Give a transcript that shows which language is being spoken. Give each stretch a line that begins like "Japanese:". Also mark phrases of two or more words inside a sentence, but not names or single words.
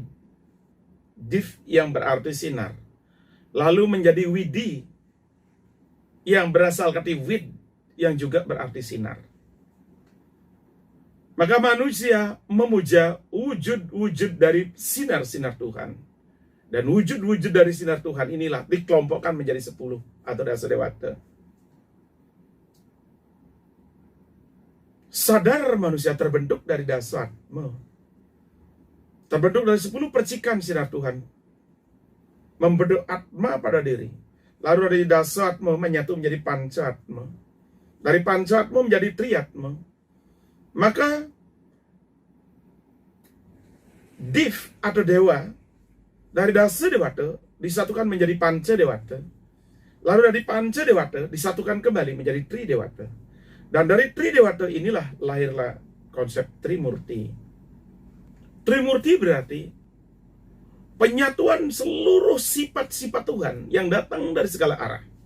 Indonesian: Div yang berarti sinar, lalu menjadi widi yang berasal kata wid yang juga berarti sinar. Maka manusia memuja wujud-wujud dari sinar-sinar Tuhan. Dan wujud-wujud dari sinar Tuhan inilah dikelompokkan menjadi 10 atau dasa dewata. Sadar manusia terbentuk dari dasar, terbentuk dari 10 percikan sinar Tuhan, membentuk atma pada diri. Lalu dari dasatmu menyatu menjadi pancatma. Dari pancatmu menjadi triatma. Maka div atau dewa dari dasa dewata disatukan menjadi panca dewata. Lalu dari panca dewata disatukan kembali menjadi tri dewata. Dan dari tri dewata inilah lahirlah konsep Trimurti. Trimurti berarti penyatuan seluruh sifat-sifat Tuhan yang datang dari segala arah.